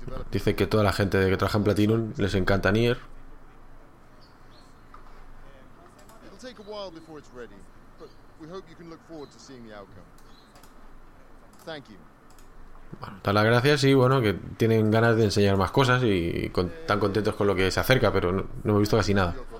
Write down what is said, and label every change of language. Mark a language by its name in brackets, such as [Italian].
[Spanish] Dice que toda la gente que trabaja en Platinum les encanta Nier. [English] Take a while before it's ready, but we hope you can look forward to seeing the outcome. Thank you. [Spanish] Bueno, da las gracias y bueno, que tienen ganas de enseñar más cosas y están contentos con lo que se acerca, pero no hemos visto casi nada.